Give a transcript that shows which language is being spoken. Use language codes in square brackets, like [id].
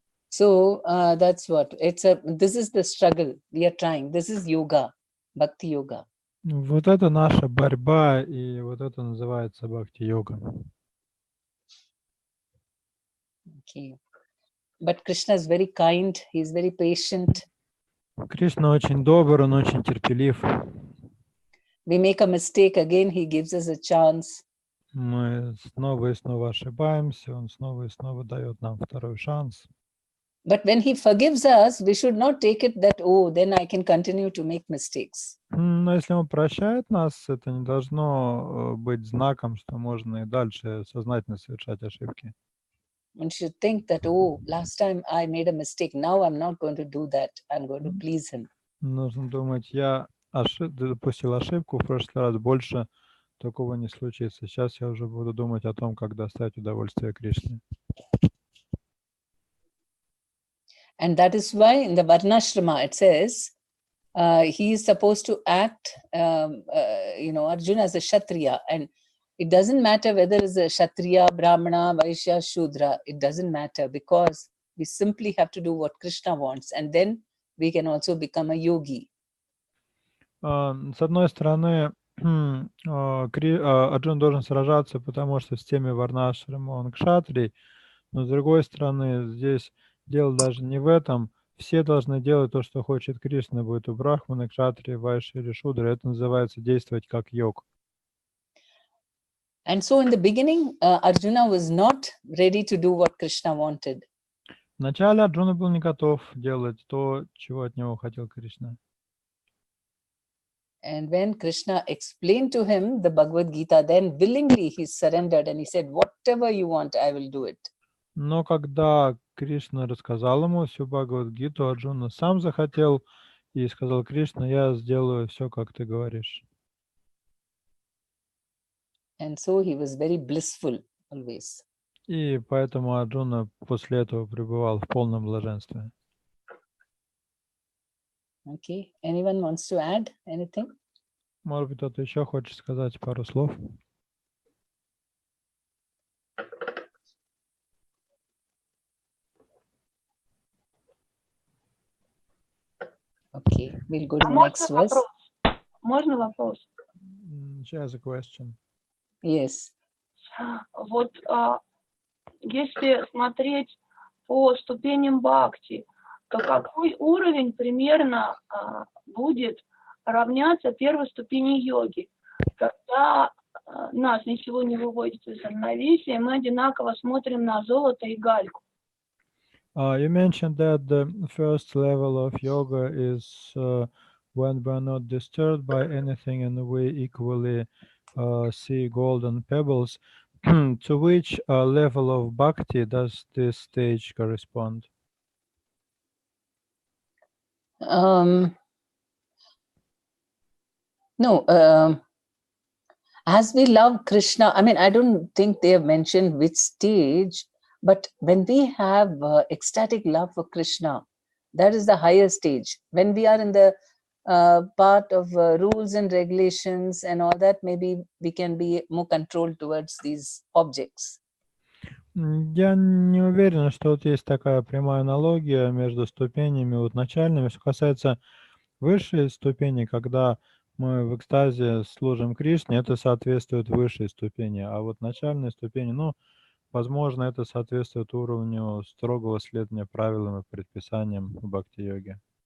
[en] So that's what this is the struggle we are trying. This is yoga, bhakti yoga. [ru] Вот это наша борьба, и вот это называется бхакти-йога. [en] Okay. But Krishna is very kind. He is very patient. [ru] Кришна очень добр, он очень терпелив. [en] We make a mistake again, he gives us a chance. [ru] Мы снова и снова ошибаемся, он снова и снова дает нам второй шанс. [en] But when he forgives us, we should not take it that, oh, then I can continue to make mistakes. [ru] Но если он прощает нас, это не должно быть знаком, что можно и дальше сознательно совершать ошибки. [en] One should think that, oh, last time I made a mistake, now I'm not going to do that. I'm going to please him. [ru] Нужно думать, я допустил ошибку, в прошлый раз больше такого не случится. Сейчас я уже буду думать о том, как доставить удовольствие Кришне. [en] And that is why in the Varnashrama it says he is supposed to act, Arjuna as a Kshatriya. And it doesn't matter whether it's a Kshatriya, Brahmana, Vaishya, Shudra. It doesn't matter because we simply have to do what Krishna wants. And then we can also become a yogi. [ru] С одной стороны, Арджуна должен сражаться, потому что в системе Варнашрама он кшатрий. Но с другой стороны, здесь дело даже не в этом. Все должны делать то, что хочет Кришна, будь то брахманы, кшатрии, вайши или шудры. Это называется действовать как йог. [en] And so in the beginning, Arjuna was not ready to do what Krishna wanted. [ru] Вначале Арджуна был не готов делать то, чего от него хотел Кришна. [en] And when Krishna explained to him the Bhagavad Gita, then willingly he surrendered and he said, whatever you want, I will do it. [ru] Но когда Кришна рассказал ему всю Бхагавад-гиту, Арджуна сам захотел и сказал: Кришна, я сделаю все, как ты говоришь. [en] And so he was very blissful always. [ru] И поэтому Арджуна после этого пребывал в полном блаженстве. [en] Okay. Anyone wants to add anything? [ru] Может быть, кто-то еще хочет сказать пару слов? [en] Okay, we'll go to the [ru] Можно [en] next verse. [ru] вопрос? Можно вопрос? [en] She has a question. Yes. [ru] Вот если смотреть по ступеням бхакти, то какой уровень примерно будет равняться первой ступени йоги, когда нас ничего не выводит из равновесия, мы одинаково смотрим на золото и гальку. [en] You mentioned that the first level of yoga is when we're not disturbed by anything and we equally see golden pebbles. To which level of bhakti does this stage correspond? No, as we love Krishna, I mean, I don't think they have mentioned which stage, but when we have ecstatic love for Krishna, that is the higher stage. When we are in the part of rules and regulations and all that, maybe we can be more controlled towards these objects. [ru] Я не уверен, что вот есть такая прямая аналогия между ступенями вот начальными. Что касается высшей ступени, когда мы в экстазе служим Кришне, это соответствует высшей ступени. А вот начальной ступени, ну, возможно, это соответствует уровню строгого следования правилам и предписаниям в бхакти-йоге.